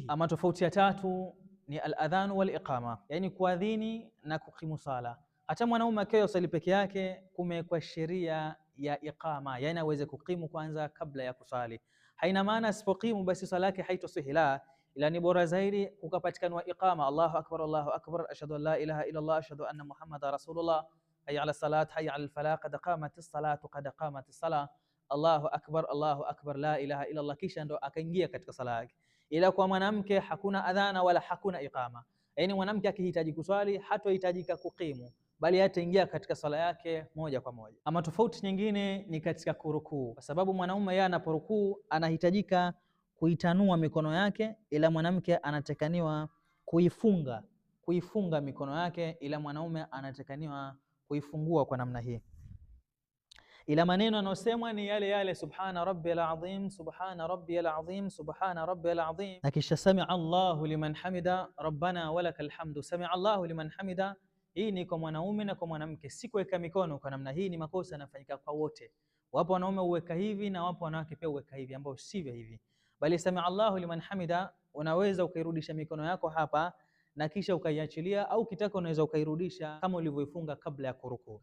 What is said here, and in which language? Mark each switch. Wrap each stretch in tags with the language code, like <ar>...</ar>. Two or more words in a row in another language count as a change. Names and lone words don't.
<sw>Ama tofauti ya tatu ni</sw> <ar>الأذان والإقامة,</ar> <sw>yani kuadhini na kukimu sala. Hata mwanaume akiwa swali peke yake kumekuwa sheria ya iqama, yani aweze kukimu kwanza kabla ya kusali. Haina maana asipokimu basi sala yake haitosihi, la, ila ni bora zaidi kukapatikana iqama,</sw> <ar>الله أكبر، أشهد أن لا إله إلا الله، أشهد أن محمدا رسول الله، حي على الصلاة، حي على الفلاح، قد قامت الصلاة، قد قامت الصلاة، الله أكبر، لا إله إلا الله,</ar> <sw>kisha ndo akaingia katika sala yake. Ila kwa mwanamke hakuna adhana wala hakuna iqama, yani mwanamke akihitaji kuswali hatohitajika kukimu, bali ataingia katika sala yake moja kwa moja. Ama tofauti nyingine ni katika kurukuu, kwa sababu mwanaume yeye anaporukuu anahitajika kuitanua mikono yake, ila mwanamke anatakaniwa kuifunga mikono yake, ila mwanaume anatakaniwa kuifungua kwa namna hii. Ila maneno yanayosemwa ni yale yale,</sw> <ar>سبحان ربي العظيم، سبحان ربي العظيم، سبحان ربي العظيم, subhana rabbiyal azim,</ar> <sw>na kisha</sw> <ar>سمع الله لمن حمده، ربنا ولك الحمد، سمع الله لمن حمده.</ar> <sw>Hii ni kwa mwanaume na kwa mwanamke. Si kuweka mikono kwa namna hii, ni makosa yanafanyika kwa wote. Wapo wanaume uweka hivi na wapo wanawake pia uweka hivi, ambao sivyo hivi, bali</sw> <ar>سمع الله لمن حمده,</ar> <sw>unaweza ukairudisha mikono yako hapa na kisha ukaiachilia, au kitaka unaweza ukairudisha kama ulivyoifunga kabla ya kurukuu.</sw>